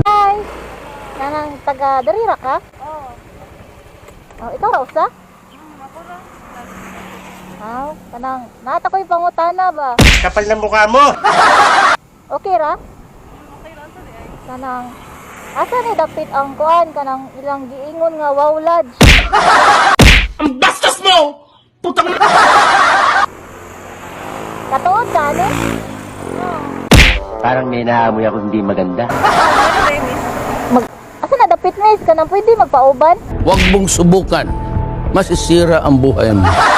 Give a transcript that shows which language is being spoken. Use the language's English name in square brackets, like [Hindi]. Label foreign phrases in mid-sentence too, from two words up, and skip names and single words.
[Cebuano] Hi! Nanang taga Darira ka? Oo. Oh, ikaw raw sa? Ako ra. Kanang nata ko'y pangutana ba? [Filipino] Kapal na mukha mo! [Cebuano] Okay ra? Okay ra sa ay. Kanang asa ni dapit ang kuan kanang ilang giingon nga wow lodge. [Filipino] Ang bastos mo! Putang na! [Cebuano] Katuod ka ni? [Filipino] Parang may naamoy ako hindi maganda. [Cebuano] Asa na dapit miss kanang pwede magpauban? [Filipino] Huwag mong subukan. Masisira ang buhay mo.